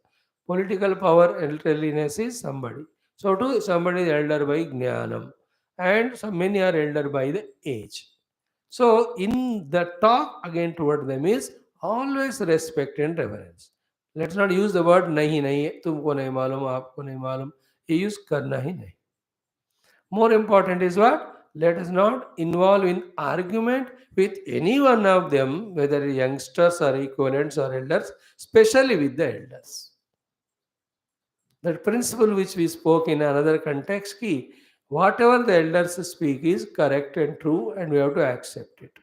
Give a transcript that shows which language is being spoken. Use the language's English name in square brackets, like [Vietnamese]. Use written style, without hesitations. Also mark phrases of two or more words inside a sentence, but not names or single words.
[English] Political power elderliness is somebody. So too somebody is elder by jnanam. And some many are elder by the age. So in the talk again toward them is always respect and reverence. Let's not use the word [Hindi] नहीं नहीं, तुमको नहीं मालूम, आपको नहीं मालूम. [English] You use [Hindi] करना ही नहीं. [English] More important is what? Let us not involve in argument with any one of them, whether youngsters or equivalents or elders, especially with the elders. That principle which we spoke in another context, key, whatever the elders speak is correct and true, and we have to accept it.